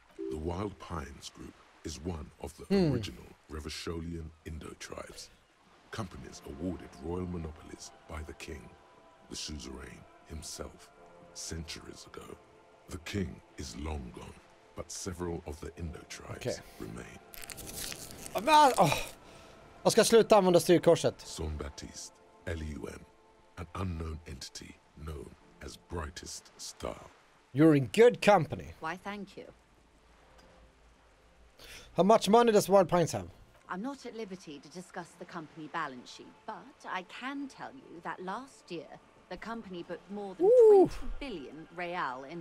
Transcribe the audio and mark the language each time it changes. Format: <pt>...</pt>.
<en>The Wild Pines Group is one of the original Revacholian Indo-tribes. Companies awarded royal monopolies by the king, the suzerain himself, centuries ago. The king is long gone, but several of the Indo-tribes remain.</en> <sv>Men, jag ska sluta använda styrkorset.</sv> <en>Son Baptiste, Elysium, an unknown entity known as Brightest Star. You're in good company. Why, thank you. How much money does Wild Pines have? I'm not at liberty to discuss the company balance sheet, but I can tell you that last year the company booked more than 20 billion real in</en>